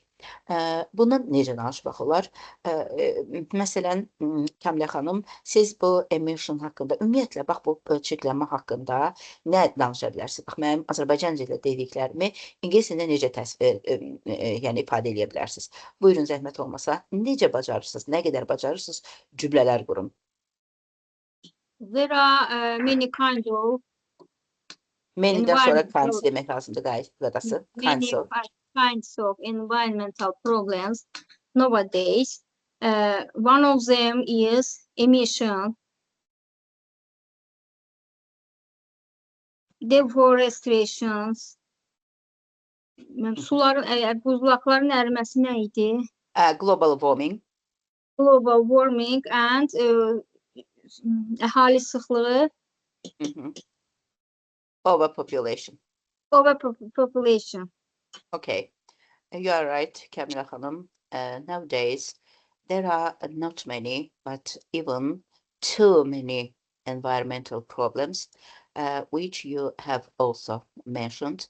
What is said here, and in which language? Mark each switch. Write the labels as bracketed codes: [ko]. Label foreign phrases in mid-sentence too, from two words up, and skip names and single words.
[az] Bundan necə danışmaq olar? Məsələn, Kəmilə xanım, siz bu emotion haqqında, ümumiyyətlə, bax, bu çirklənmə haqqında nə danışa bilərsiniz? Bax, mənim Azərbaycanca ilə dediklərimi ingilis dilində necə yəni ifadə edə bilərsiniz? Buyurun, zəhmət olmasa, necə bacarırsınız, nə qədər bacarırsınız cümlələr qurun? [en] There are many kinds of [az] Many'dən sonra kinds demək lazımdır, qadası. [en] many kinds of environmental problems nowadays. One of them is emission, deforestations. [az] Suların, buzlaqların əriməsi nə idi? [en] Global warming. Global warming and [az] əhali sıxlığı. [en] Overpopulation. Overpopulation. Okay, you are right, [az] Kəmilə xanım. [en] Nowadays, there are not many, but even too many environmental problems, which you have also mentioned.